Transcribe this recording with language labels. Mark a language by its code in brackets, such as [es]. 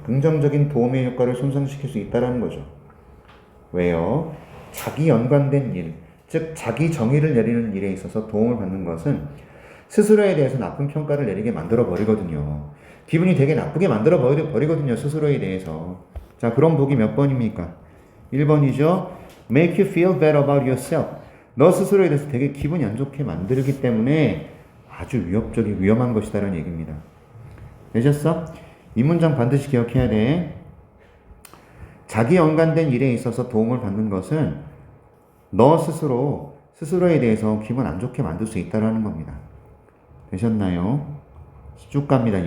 [ko] 긍정적인 도움의 효과를 손상시킬 수 있다는 거죠. 왜요? 자기 연관된 일, 즉 자기 정의를 내리는 일에 있어서 도움을 받는 것은 스스로에 대해서 나쁜 평가를 내리게 만들어 버리거든요. 기분이 되게 나쁘게 만들어 버리거든요. 스스로에 대해서. 자, 그럼 보기 몇 번입니까? 1번이죠. [en] Make you feel bad about yourself. [ko] 너 스스로에 대해서 되게 기분이 안 좋게 만들기 때문에 아주 위험한 것이다라는 얘기입니다. 되셨어? 이 문장 반드시 기억해야 돼. 자기 연관된 일에 있어서 도움을 받는 것은 너 스스로에 대해서 기분 안 좋게 만들 수 있다는 겁니다. 되셨나요? 쭉 갑니다.